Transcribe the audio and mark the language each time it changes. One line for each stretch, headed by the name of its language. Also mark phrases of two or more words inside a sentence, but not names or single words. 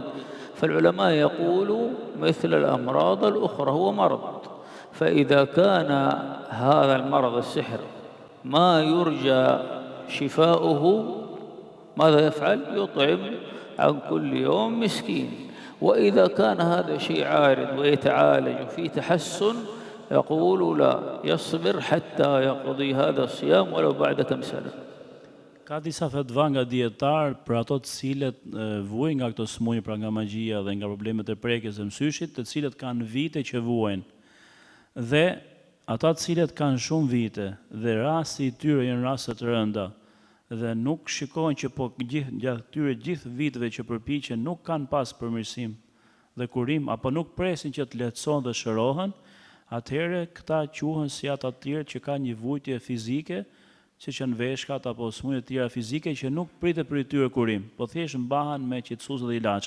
Arabic: فالعلماء يقولوا مثل الأمراض الأخرى هو مرض، فإذا كان هذا المرض السحر ما يرجى شفاؤه ماذا يفعل؟ يطعم عن كل يوم مسكين. وإذا كان هذا شيء عارض ويتعالج وفي تحسن يقول لا، يصبر حتى يقضي هذا الصيام ولو بعد كم سنة.
Albanian: Ka disa fatva nga dietar për ato të cilët vuajnë nga këto smundje, pra nga magjia dhe nga problemet e prekjes së mysyshit, të cilët kanë vite që vuajnë. Dhe ata të cilët kanë shumë vite dhe rasti i tyre janë raste të rënda dhe nuk shikojnë që po gjatë këtyre gjithë viteve që përpiqen nuk kanë pas përmirësim dhe kurim apo nuk presin që të lehtësohen dhe shërohen, atëherë këta quhen si ata të tjerë që kanë një vujtje fizike, siç janë veshkat apo smundje të tjera fizike që nuk pritet për tyre kurim, po thjesht mbahen me qetësues dhe ilaçe.